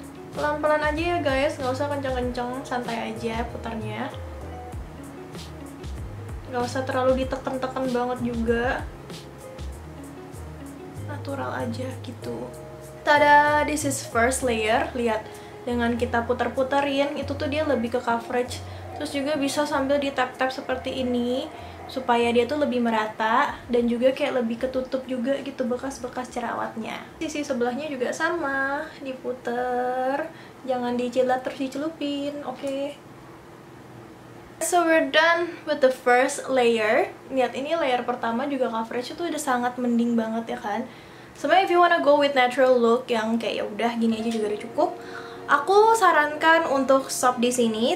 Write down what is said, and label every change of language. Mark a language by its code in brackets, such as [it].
[id] Pelan-pelan aja ya guys, nggak usah kenceng-kenceng, santai aja putarnya. Nggak usah terlalu ditekan-tekan banget juga. Natural aja gitu. [en] Tada, this is first layer. [id] Lihat, dengan kita putar-putarin itu tuh dia lebih ke coverage. Terus juga bisa sambil di tap-tap seperti ini supaya dia tuh lebih merata dan juga kayak lebih ketutup juga gitu bekas-bekas jerawatnya. Sisi sebelahnya juga sama, diputer, jangan dicilat terus dicelupin, oke? [en] So we're done with the first layer. [id] Lihat, ini layer pertama juga coverage itu udah sangat mending banget ya kan. Sebenarnya [en] if you wanna go with natural look [id] yang kayak ya udah gini aja juga udah cukup, aku sarankan untuk stop di sini.